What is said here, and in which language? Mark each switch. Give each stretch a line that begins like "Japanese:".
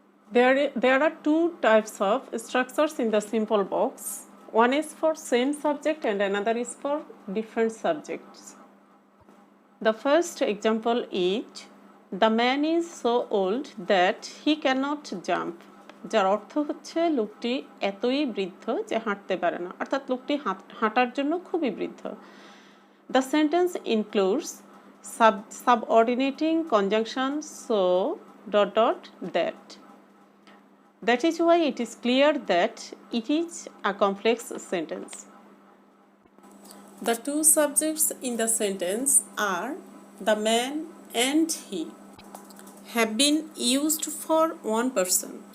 English: There are two types of structures in the simple box. One is for same subject and another is for different subjects. The first example is, the man is so old that he cannot jump.
Bangla: যার অর্থ হচ্ছে লোকটি এতই বৃদ্ধ যে হাঁটতে পারে না, অর্থাৎ লোকটি হাঁটার জন্য খুবই বৃদ্ধ।
English: The sentence includes subordinating conjunction so ... that. That is why it is clear that it is a complex sentence. The two subjects in the sentence are the man and he have been used for one person.